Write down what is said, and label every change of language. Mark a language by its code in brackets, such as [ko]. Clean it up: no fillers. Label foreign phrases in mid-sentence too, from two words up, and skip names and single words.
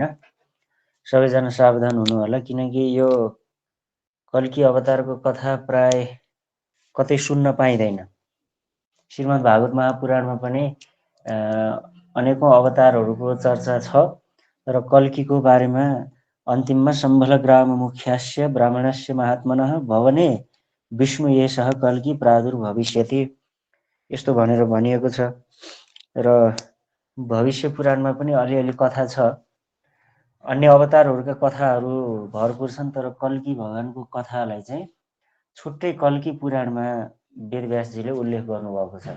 [ne] सबैजना सावधान हुनु होला, किनकि यो कल्की अवतारको कथा प्राय कतै सुन्न पाइँदैन। श्रीमद् भागवत महापुराणमा पनि अनेकौं अवतारहरूको चर्चा छ, र कल्कीको बारेमा अन्तिममा [sa] सम्भलग्राम मुख्यास्य ब्राह्मणस्य महात्मनः भवने विष्णु एषः कल्की प्रादुर्भविष्यति [ne] यस्तो भनेर भनिएको छ। र भविष्य पुराणमा पनि अलिअलि कथा छ। अन्य अवतारहरूका कथाहरू भरपुर छन्, तर कल्की भगवानको कथालाई चाहिँ छुट्टै कल्की पुराणमा वेदव्यासजीले उल्लेख गर्नुभएको छ।